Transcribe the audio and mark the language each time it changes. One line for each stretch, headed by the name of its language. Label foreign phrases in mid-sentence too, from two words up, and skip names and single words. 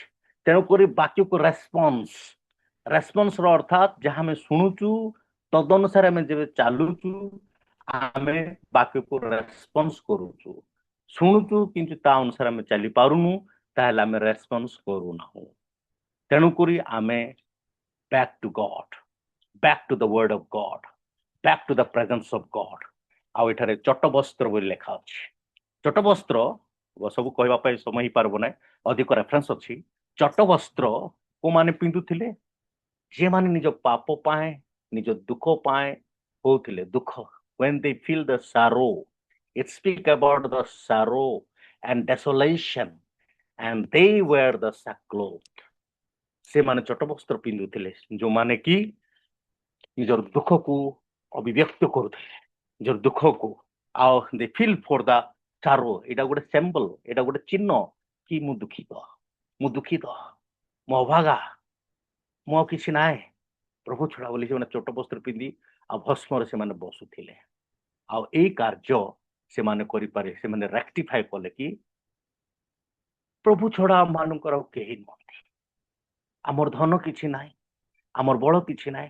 Odia: ତେଣୁକରି ବାକ୍ୟକୁ ରେସ୍ପନ୍ସର ଅର୍ଥାତ୍ ଯାହା ଆମେ ଶୁଣୁଛୁ ତଦନୁସାରେ ଆମେ ଯେବେ ଚାଲୁଛୁ ଆମେ ବାକ୍ୟକୁ ରେସ୍ପନ୍ସ କରୁଛୁ। ଶୁଣୁଛୁ କିନ୍ତୁ ତା ଅନୁସାରେ ଆମେ ଚାଲି ପାରୁନୁ, ତାହେଲେ ଆମେ ରେସ୍ପନ୍ସ କରୁନାହୁଁ। ତେଣୁକରି ଆମେ
English: back to God, back to the word of God, back to the presence of God।
Odia: ଆଉ ଏଠାରେ ଚଟବସ୍ତ୍ର ବୋଲି ଲେଖା ଅଛି। ଚଟବସ୍ତ୍ର ସବୁ କହିବା ପାଇଁ ସମୟ ହେଇପାରିବ ନାହିଁ, ଅଧିକ ରେଫରେନ୍ସ ଅଛି। ଚଟବସ୍ତ୍ର କୋଉମାନେ ପିନ୍ଧୁଥିଲେ? ଯେମାନେ ନିଜ ପାପ ପାଇଁ, ନିଜ ଦୁଃଖ ପାଇଁ ହଉଥିଲେ ଦୁଃଖ,
English: when they feel the sorrow, it speak about the sorrow and desolation, and they wear the sackcloth।
Odia: ସେମାନେ ଚଟବସ୍ତ୍ର ପିନ୍ଧୁଥିଲେ ଯୋଉମାନେ କି ନିଜର ଦୁଃଖକୁ ଅଭିବ୍ୟକ୍ତ କରୁଥିଲେ, ନିଜର ଦୁଃଖକୁ। ଆଉ
English: they feel for the sorrow,
Odia: ଏଇଟା ଗୋଟେ ସିମ୍ବଲ, ଏଇଟା ଗୋଟେ ଚିହ୍ନ କି ମୁଁ ଦୁଃଖିତ, ମୁଁ ଅଭାଗା, ମୁଁ ଆଉ କିଛି ନାହିଁ, ପ୍ରଭୁ ଛଡା ବୋଲି ସେମାନେ ଚଟବସ୍ତ୍ର ପିନ୍ଧି ଆଉ ଭସ୍ମରେ ସେମାନେ ବସୁଥିଲେ। ଆଉ ଏଇ କାର୍ଯ୍ୟ ସେମାନେ କରିପାରେ, ସେମାନେ ରେକ୍ଟିଫାଏ କଲେ କି ପ୍ରଭୁ ଛଡା ଆମମାନଙ୍କର ଆଉ କେହି ନୁହନ୍ତି, ଆମର ଧନ କିଛି ନାହିଁ, ଆମର ବଳ କିଛି ନାହିଁ।